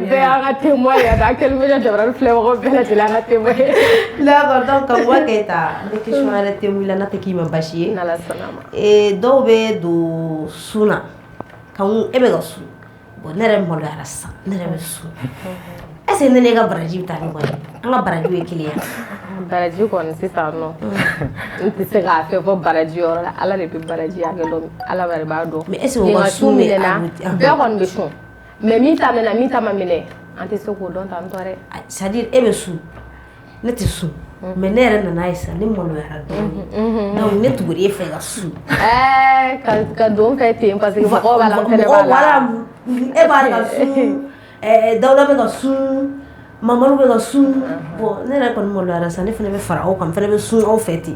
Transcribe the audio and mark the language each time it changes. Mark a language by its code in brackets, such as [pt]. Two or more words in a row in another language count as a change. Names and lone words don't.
[bm] bɛɛ y'an ka témoin ye a kɛlen bɛ jamana filɛbagaw bɛɛ lajɛlen an ka témoin ye [fr] d'accord donc [bm] Kankuba Keyita ne question yɛrɛ tɛ wuli n'a tɛ k'i ma basi ye n'Ala sɔnna ma dɔw bɛ don sun na kan e bɛ ka sun bon ne yɛrɛ maloyara sisan ne yɛrɛ bɛ sun [fr] est-ce que [bm] ne n'e ka baraji bɛ taa ɲɔgɔn ye an ka barajiw ye kelen ye baraji kɔni sisan nɔ n tɛ se k'a fɛ fɔ baraji yɔrɔ la ala de bɛ baraji hakɛ dɔn ala yɛrɛ b'a dɔn [fr] mais est-ce que o ka sun [bm] minɛ na bɛɛ kɔni bɛ sun mais min ta minɛ min ta ma minɛ an tɛ se k'o dɔn tan tɔ dɛ [fr] c'est à dire [bm] e bɛ sun ne tɛ sun mais ne yɛrɛ nana ye sisan ne maloyara dɔɔnin donc ne tugura e fɛ ka sun ka don fɛ ten parce que mɔgɔw b'a la n fɛnɛ b'a la e b'a ka sun Dawuda bɛ ka sun Mamadu bɛ ka sun bon ne yɛrɛ kɔni maloyara sisan ne fana bɛ fara aw kan n fana bɛ sun aw fɛ ten